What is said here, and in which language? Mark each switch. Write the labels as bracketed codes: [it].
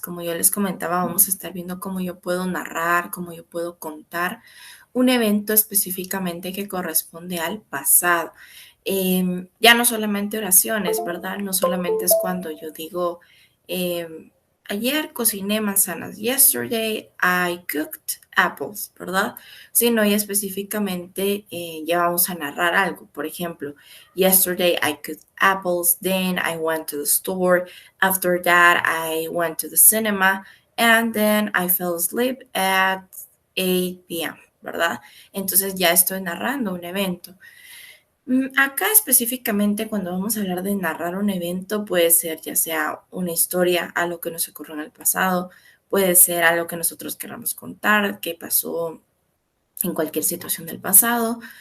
[es] Como yo les comentaba, vamos a estar viendo cómo yo puedo narrar, cómo yo puedo contar un evento específicamente que corresponde al pasado. Ya no solamente oraciones, ¿verdad? No solamente es cuando yo digo, ayer cociné manzanas. [en] Yesterday I cooked apples, [es] ¿verdad? Sino ya específicamente ya vamos a narrar algo. Por ejemplo, [en] yesterday I cooked apples, then I went to the store, after that I went to the cinema, and then I fell asleep at 8 p.m., [es] ¿verdad? Entonces ya estoy narrando un evento. Acá específicamente cuando vamos a hablar de narrar un evento puede ser ya sea una historia, algo que nos ocurrió en el pasado, puede ser algo que nosotros queramos contar, que pasó en cualquier situación del pasado,